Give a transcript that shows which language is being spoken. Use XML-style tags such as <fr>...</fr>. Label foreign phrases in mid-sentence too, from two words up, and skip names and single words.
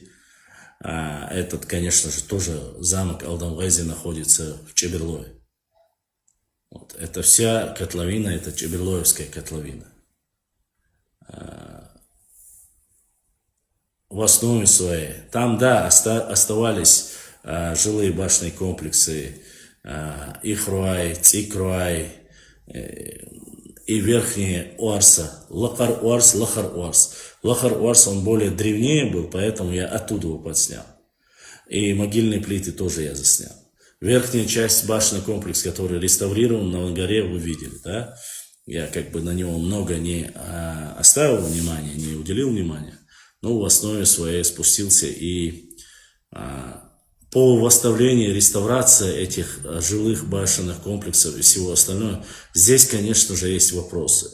<ru>Этот, конечно же, тоже замок Алдамгези находится в Чеберлое. Вот. Это вся котловина, это Чеберлоевская котловина. В основе своей. Там, да, оставались жилые башенные комплексы, Ихруай, Цикруай, и верхние Уарса, Лахар Уарс, Лахар Уарс. Лахар Уарс, он более древнее был, поэтому я оттуда его подснял. И могильные плиты тоже я заснял. Верхняя часть башенный комплекс, который реставрирован на горе, вы видели, да? Я как бы на него много не оставил внимания, не уделил внимания, но в основе своей спустился и по восстановлению, реставрации этих жилых башенных комплексов и всего остального, здесь, конечно же, есть вопросы.</ru>